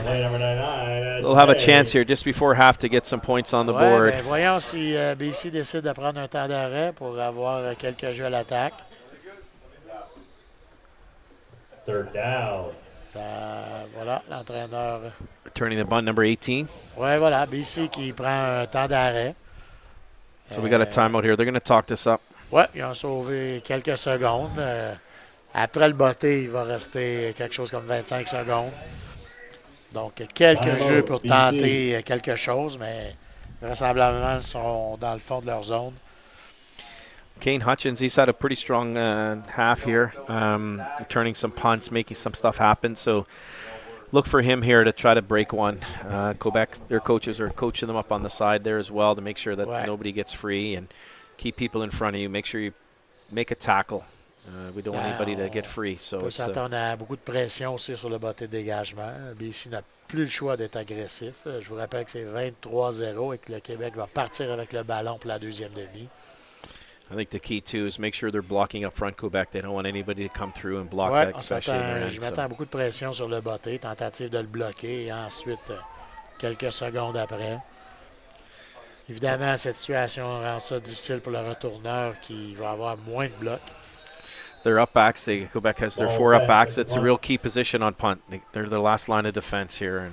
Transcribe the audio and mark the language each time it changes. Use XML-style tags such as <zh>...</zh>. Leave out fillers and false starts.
<en>They'll have a chance here just before half to get some points on the board.</en> <fr>Ben, voyons si BC décide de prendre un temps d'arrêt pour avoir quelques jeux à l'attaque.</fr> <en>3rd down.</en> <fr>Voilà, l'entraîneur.</fr> <en>Returning the bunt, number 18.</en> <fr>Oui, voilà, BC qui prend un temps d'arrêt.</fr> <en>So we got a timeout here. They're going to talk this up.</en> <fr>Oui, ils ont sauvé quelques secondes. Après le botté, il va rester quelque chose comme 25 secondes. Donc, quelques jeux pour tenter quelque chose, mais vraisemblablement, ils sont dans le fond de leur zone.</fr> <en>Kane Hutchins, he's had a pretty strong half here, returning some punts, making some stuff happen. So look for him here to try to break one. Quebec, their coaches are coaching them up on the side there as well to make sure that nobody gets free and keep people in front of you. Make sure you make a tackle. We don't want anybody to get free. So</en> <fr>on peut s'attendre à beaucoup de pression aussi sur le botté de dégagement. BC n'a plus le choix d'être agressif. Je vous rappelle que c'est 23-0 et que le Québec va partir avec le ballon pour la deuxième demi.</fr> <en>I think the key, too, is make sure they're blocking up front Quebec. They don't want anybody to come through and block that, especially in their end.</en> <fr>Je m'attends à beaucoup de pression sur le botté, tentative de le bloquer et ensuite, quelques secondes après. Évidemment, cette situation rend ça difficile pour le retourneur qui va avoir moins de blocs.</fr> <en>Their up backs, Quebec has their 4 up backs. It's a real key position on punt. They're the last line of defense here.</en>